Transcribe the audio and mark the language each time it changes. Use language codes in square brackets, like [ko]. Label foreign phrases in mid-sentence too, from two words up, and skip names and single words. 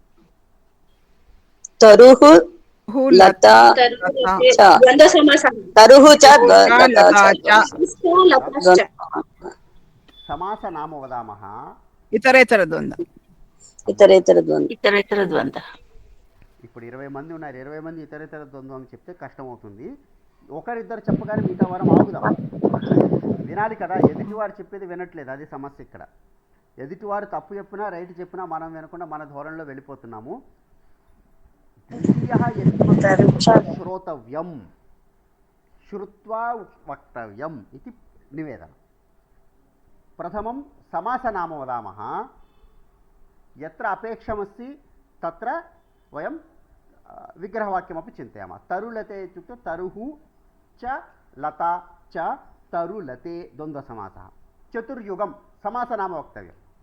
[sa] तरुः लता च, द्वन्द्वसमासः. तरुः च लता च. समास नाम वदामः. ఇతరేతరద్వంద్వ. इतरेतर ద్వంద్వ. [te] ఇప్పుడు 20 మంది ఉన్నారు, 20 మంది ఇతరేతర ద్వంద్వం అని చెప్తే కష్టమవుతుంది. ఒకరిద్దరు చెప్పగానే మిగతా వారం ఆగుదాం. వినాలి కదా, ఎదుటివారు చెప్పేది వినట్లేదు, అది సమస్య ఇక్కడ. ఎదుటివారు తప్పు చెప్పినా రైట్ చెప్పినా మనం వినకుండా మన ధోరణిలో వెళ్ళిపోతున్నాము. [sa] ద్వితీయः శ్రోతవ్యం, శ్రుత్వా వక్తవ్యం [te] ఇది నివేదన. [sa] ప్రథమం समासनाम वदामः. यत्र अपेक्षमस्ति तत्र वयं विग्रहवाक्यमपि चिन्तयामः. तरुलते इत्युक्ते तरुः च लता च तरुलते द्वन्द्वसमासः. चतुर्युगं समासनाम वक्तव्यं.